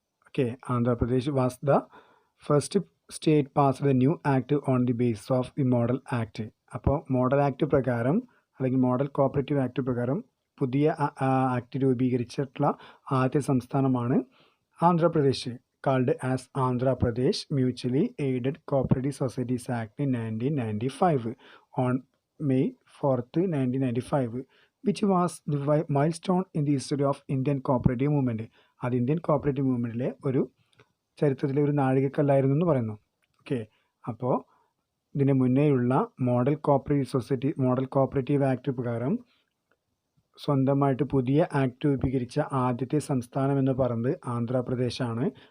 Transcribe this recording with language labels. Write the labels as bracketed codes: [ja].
[en] Okay, Andhra Pradesh was the first state pass the new act on the base of the model act. [ml] അപ്പോൾ model act പ്രകാരം അല്ലെങ്കിൽ model cooperative act പ്രകാരം പുതിയ act രൂപീകരിച്ചിട്ടുള്ള ആദ്യ സംസ്ഥാനമാണ് Andhra Pradesh. [en] Called as Andhra Pradesh mutually aided cooperative societies act 1995 on May 4th, 1995, which was the milestone in the history of Indian cooperative movement. [ml] അത് Indian cooperative മൂവ്മെൻറ്റിലെ ഒരു ചരിത്രത്തിലെ ഒരു നാഴികക്കല്ലായിരുന്നു എന്ന് പറയുന്നു. ഓക്കെ, അപ്പോൾ ഇതിന് മുന്നേയുള്ള മോഡൽ കോപ്പറേറ്റീവ് ആക്ട് പ്രകാരം സ്വന്തമായിട്ട് പുതിയ ആക്ട് രൂപീകരിച്ച ആദ്യത്തെ സംസ്ഥാനം എന്ന് പറയുന്നത് ആന്ധ്രാപ്രദേശാണ്.